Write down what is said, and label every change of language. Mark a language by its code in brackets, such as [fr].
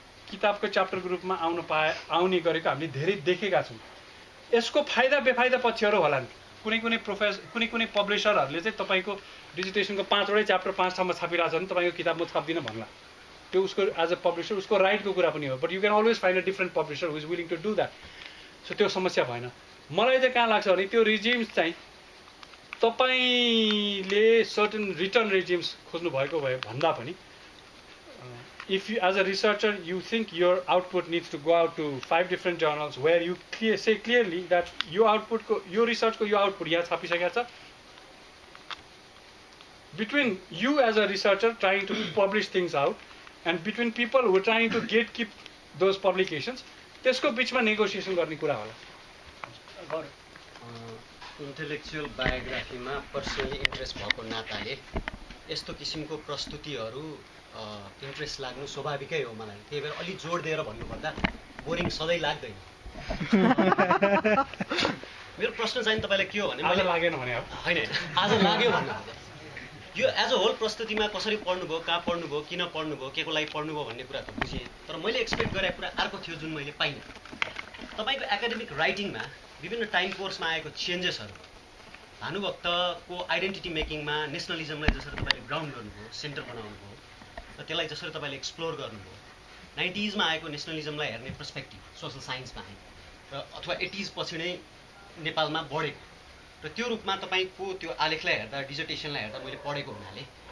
[ne] किताबको च्याप्टरको रूपमा आउने गरेको हामीले धेरै देखेका छौँ। यसको फाइदा बेफाइदा पक्षहरू होलान्। कुनै कुनै पब्लिसरहरूले चाहिँ तपाईँको डिजिटेसनको 5वटै च्याप्टर 5 ठाउँमा छापिरहेको छ भने तपाईँको किताब म छाप्दिनँ भन्ला, त्यो उसको एज अ पब्लिसर उसको राइटको कुरा पनि हो। [en] But you can always find a different publisher who is willing to do that. [ne] So त्यो समस्या भएन। मलाई चाहिँ कहाँ लाग्छ भने त्यो रिजिम्स चाहिँ तपाईँले सर्टन रिटर्न रिजिम्स खोज्नु भएको भए भन्दा पनि [en] if you as a researcher you think your output needs to go out to 5 different journals where you say clearly that your output your research ko your output यहाँ छापिसकेको छ, between you as a researcher trying to publish things out and between people who are trying to gatekeep those publications, [ne] त्यसको बिचमा negotiation गर्ने कुरा होला। Intellectual बायोग्राफीमा personally interest भएको नाताले यस्तो किसिमको प्रस्तुतिहरू इन्ट्रेस्ट लाग्नु स्वाभाविकै हो मलाई। त्यही भएर अलि जोड दिएर भन्नुपर्दा बोरिङ सधैँ लाग्दैन। मेरो प्रश्न चाहिँ तपाईँलाई के हो भने आज लागेन भने होइन, आज लाग्यो भन्नु यो एज अ होल प्रस्तुतिमा कसरी पढ्नुभयो, कहाँ पढ्नुभयो, किन पढ्नुभयो, के को लागि पढ्नुभयो भन्ने कुरा त बुझेँ, तर मैले एक्सपेक्ट गरेको कुरा अर्को थियो जुन मैले पाइनँ। तपाईँको एकाडेमिक राइटिङमा विभिन्न टाइम कोर्समा आएको चेन्जेसहरू, भानुभक्तको आइडेन्टिटी मेकिङमा नेसनलिजमलाई जसरी तपाईँले ग्राउन्ड गर्नुभयो, सेन्टर बनाउनुभयो र त्यसलाई जसरी तपाईँले एक्सप्लोर गर्नुभयो, 90s मा आएको नेसनलिजमलाई हेर्ने पर्सपेक्टिभ सोसल साइन्समा आयो र अथवा 80s पछि नै नेपालमा बढेको र त्यो रूपमा तपाईँको त्यो आलेखलाई हेर्दा, डिजर्टेसनलाई हेर्दा मैले पढेको हुनाले